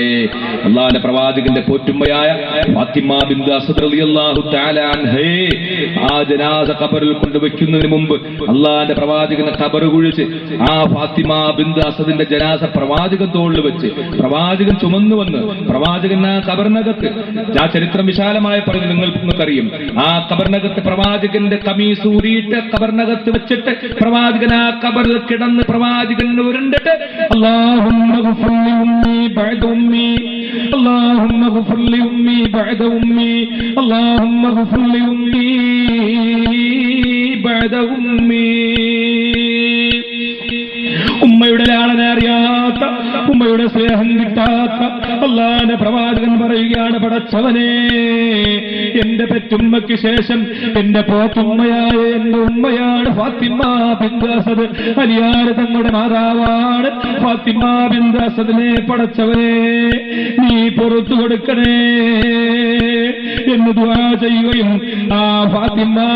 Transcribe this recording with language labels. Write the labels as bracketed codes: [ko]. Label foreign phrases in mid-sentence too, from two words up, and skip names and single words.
[ml] അള്ളാഹുവിന്റെ പ്രവാചകന്റെ പോറ്റുമ്മയായ ഫാത്തിമ ബിൻത് അസദ് റളിയല്ലാഹു തആല അൻഹയെ ആ ജനാസ ഖബറിൽ കൊണ്ടുവയ്ക്കുന്നതിന് മുമ്പ് അള്ളാഹുവിന്റെ പ്രവാചകനെ ഖബർ കുഴിച്ച് ആ ഫാത്തിമ ബിൻത് അസദിന്റെ ജനാസ പ്രവാചകൻ തോളിൽ വെച്ച് പ്രവാചകൻ ചുമന്നു വന്ന് പ്രവാചകൻ ആ ഖബറിനകത്ത്, ആ ചരിത്രം വിശാലമായി പറഞ്ഞ് നിങ്ങൾക്കറിയും, ആ ഖബറിനകത്ത് പ്രവാചകന്റെ കമീസ് ഊരിയിട്ട് ഖബറിനകത്ത് വെച്ചിട്ട് പ്രവാചകൻ ആ ഖബറിൽ കിടന്ന് പ്രവാചകൻ ഉരുണ്ടിട്ട് [ar] اللهم اغفر لي بعد أمي اللهم اغفر لأمي بعد أمي اللهم اغفر لأمي بعد أمي. [ml] ഉമ്മയുടെ ലാളന അറിയാത്ത, ഉമ്മയുടെ സ്നേഹം കിട്ടാത്ത അല്ലാഹുവിന്റെ പ്രവാചകൻ പറയുകയാണ്, പടച്ചവനെ എന്റെ പെറ്റുമ്മയ്ക്ക് ശേഷം എന്റെ പോത്തുമ്മയായ എന്റെ ഉമ്മയാണ് ഫാത്തിമ ബിൻത് അസദ്, അലിയാർ തങ്ങളുടെ മാതാവാണ് ഫാത്തിമ ബിൻത് അസദിനെ പടച്ചവനെ നീ പുറത്തു കൊടുക്കണേ എന്ന് ദുആ ചെയ്യുകയും ആ ഫാത്തിമ